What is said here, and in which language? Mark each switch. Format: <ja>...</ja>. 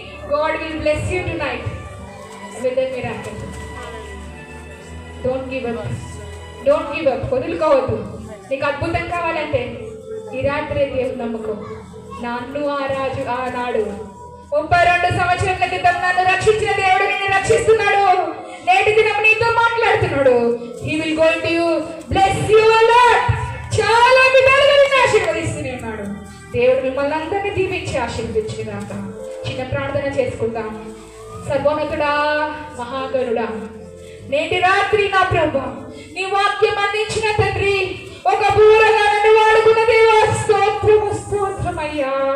<en>God will bless you tonight with a miracle. Don't give up. Don't give up.</en> <te>వదులుకోవద్దు. నీకు అద్భుతం కావాలంటే ఈ రాత్రి దేవుని నమ్ముకో. నన్ను ఆనాడు 32 సంవత్సరాల క్రితం నన్ను రక్షించిన దేవుడు నిన్ను రక్షిస్తున్నాడు. నేటి దినం నీతో మాట్లాడుతున్నాడు.</te> <en>He will going to bless you a lot.</en> <te>చాలా విధాలుగా నిన్ను ఆశీర్వదిస్తూనే ఉన్నాడు. దేవుడు మిమ్మల్ని అందరినీ దీవించి ఆశీర్వదించినాక చిన్న ప్రార్థన చేసుకుందాం. సర్వోన్నతుడా, మహాగరుడా, నేటి రాత్రి నా ప్రభా నీ వాక్యం అందించిన తండ్రి, ఒక బూరగా నన్ను వాడుకున్న దేవా, స్తోత్రము స్తోత్రమయ్యా.</te>